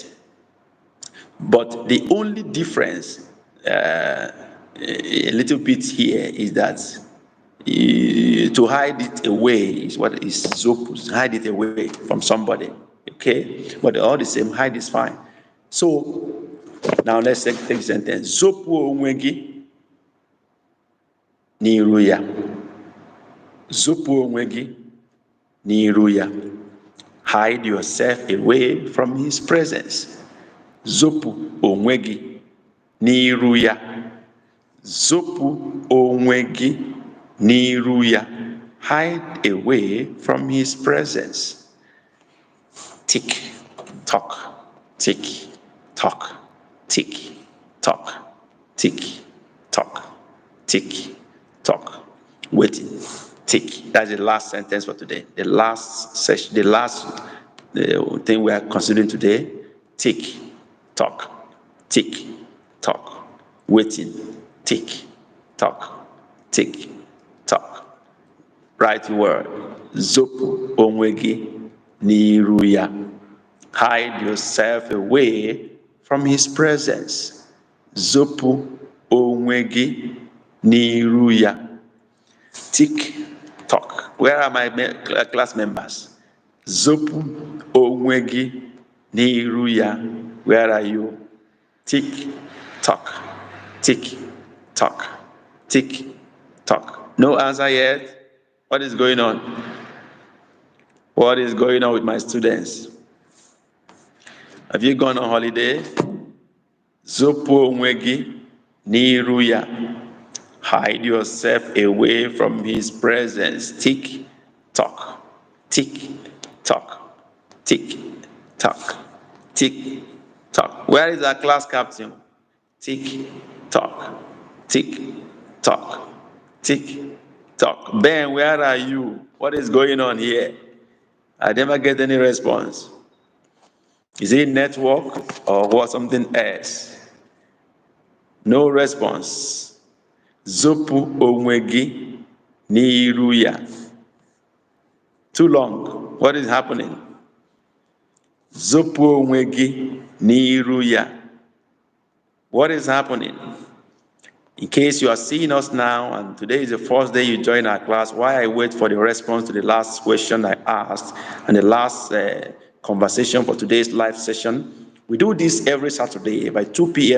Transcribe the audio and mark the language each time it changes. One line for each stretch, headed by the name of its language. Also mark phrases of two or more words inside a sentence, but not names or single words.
English: But the only difference a little bit here is that to hide it away is what is zopus. Hide it away from somebody. Okay? But all the same, hide is fine. So now let's take the sentence.
Igbo: Zopu onwe gị n'iru ya. Zopu onwe gị n'iru ya.
English: Hide yourself away from his presence.
Igbo: Zopu onwe gị n'iru ya. Zopu onwe gị n'iru ya.
English: Hide away from his presence. Tick, tock, tick, tock, tick, tock, tick, tock, tick, tock. Waiting, tick. That's the last sentence for today. The last session, the last thing we are considering today. Tick, tock, tick, tock. Waiting, tick, tock, tick, tock. Right word.
Igbo: Zopu onwe gị n'iru ya.
English: Hide yourself away from his presence.
Igbo: Zopu onwe gị n'iru ya.
English: Tick tock. Where are my class members?
Igbo: Zopu onwe gị n'iru ya.
English: Where are you? Tick tock. Tick tock. Tick tock. No answer yet? What is going on? What is going on with my students? Have you gone on holiday?
Igbo: Zopo onwegi n'iru ya.
English: Hide yourself away from his presence. Tick, tock, tick, tock, tick, tock, tick, tock. Where is our class captain? Tick, tock, tick, tock, tick, tock. Ben, where are you? What is going on here? I never get any response. Is it network or what, something else? No response.
Igbo: Zopu onwegi n'iru ya.
English: Too long. What is happening?
Igbo: Zopu onwegi n'iru ya.
English: What is happening? In case you are seeing us now, and today is the first day you join our class, while I wait for the response to the last question I asked and the last conversation for today's live session, we do this every Saturday by 2 p.m.